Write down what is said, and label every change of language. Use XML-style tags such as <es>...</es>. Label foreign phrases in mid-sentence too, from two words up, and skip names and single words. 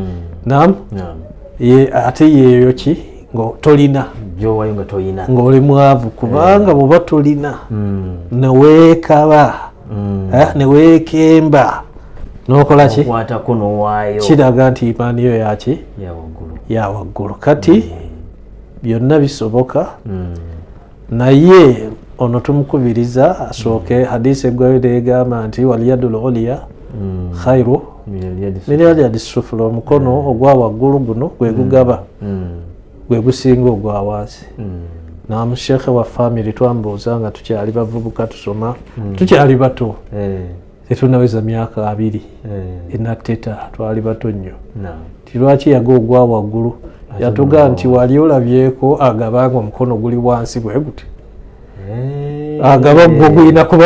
<lg>ate yeeyo ki tolina ng'oli mwavu kubanga bw'oba tolina neweekaba neweekemba n'okola ki kiraga nti imaani yo yaki ya waggulu kati byonna bisoboka naye ono tumukubiriza asooke hadiisi eggwayo negamba nti</lg> <ar>واليد العليا خير من اليد السفلى.</ar> <lg>Omukono ogwa waggulu guno gwe gugaba gwe gusinga ogwa wansi. Namushekhe wa family twambuuza nga tukyali bavubuka tusoma tukyali bato tetunaweza myaka 2 enateta twali bato nnyo lwaki yaga ogwa waggulu yatuga nti wali olabyeko agabanga omukono guli wansi bwe guti agaba gwo gulina kuba</lg>